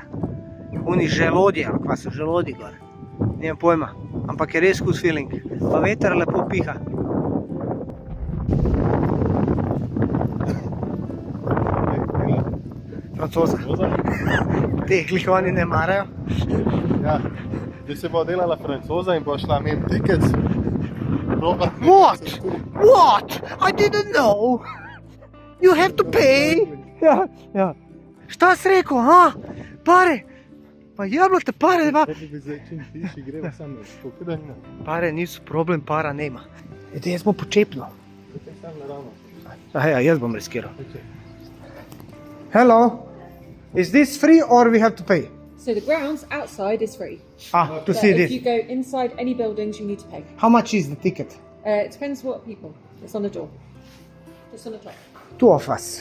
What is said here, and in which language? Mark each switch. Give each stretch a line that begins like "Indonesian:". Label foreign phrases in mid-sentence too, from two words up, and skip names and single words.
Slovenian: Oni želodje, ali kva so želodi gor.
Serbian: Nijem pojma,
Slovenian: ampak je res hud feeling. Pa veter lepo piha. Francoza. Teh glih oni ne marajo. Ja, zdaj se bo delala Francoza in bo šla imeti tickets.
English: What? What? I didn't know. You have to pay.
Serbian: Ja. Šta si rekel, ha? Pare. Pa jeblo te pare, ba.
Slovenian: Bi zdaj čim tiši gremo sam pokredno. Pare niso problem,
Serbian: para nema.
Slovenian: Ede, jaz bom počepno. Tukaj sam naravno. Ja, jaz bom riskiral.
English: Hello. Is this free or we have to pay? So the grounds outside is free. To But see if you this. go inside any buildings, you need to pay. How much is the ticket? It depends what people. It's on the door. Just on the top. 2 of us.